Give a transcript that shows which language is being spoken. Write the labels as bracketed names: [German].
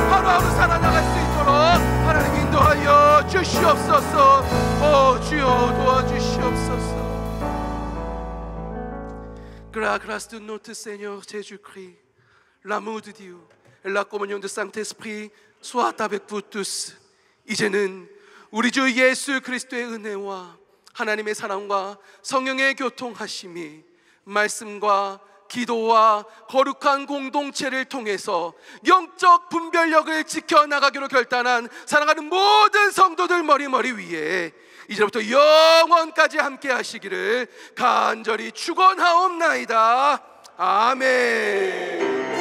[Korean] 마음으로 살아나갈 수 있도록 하나님 인도하여 주시옵소서. 주여 도와주시옵소서. [French] Grâce de notre Seigneur Jésus-Christ, l'amour de Dieu et la communion du Saint-Esprit soient avec vous tous. [Korean] 이제는 우리 주 예수 그리스도의 은혜와 하나님의 사랑과 성령의 교통하심이 말씀과 기도와 거룩한 공동체를 통해서 영적 분별력을 지켜나가기로 결단한 사랑하는 모든 성도들 머리 위에 이제부터 영원까지 함께 하시기를 간절히 축원하옵나이다. 아멘.